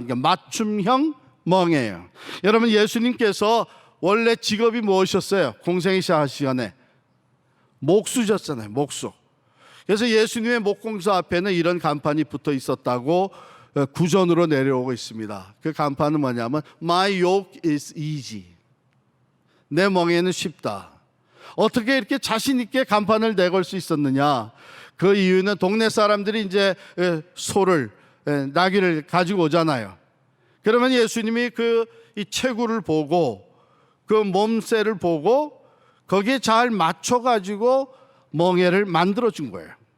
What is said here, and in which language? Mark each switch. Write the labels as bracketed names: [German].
[Korean] 그러니까 맞춤형 멍에예요. 여러분, 예수님께서 원래 직업이 무엇이었어요? 공생이 시작하시기 전에 목수셨잖아요. 목수. 그래서 예수님의 목공소 앞에는 이런 간판이 붙어 있었다고 구전으로 내려오고 있습니다. 그 간판은 뭐냐면 [English] My yoke is easy. [Korean] 내 멍에는 쉽다. 어떻게 이렇게 자신 있게 간판을 내걸 수 있었느냐? 그 이유는 동네 사람들이 이제 소를, 나귀를 가지고 오잖아요. 그러면 예수님이 이 체구를 보고 그 몸새를 보고 거기에 잘 맞춰가지고 멍에를 만들어준 거예요.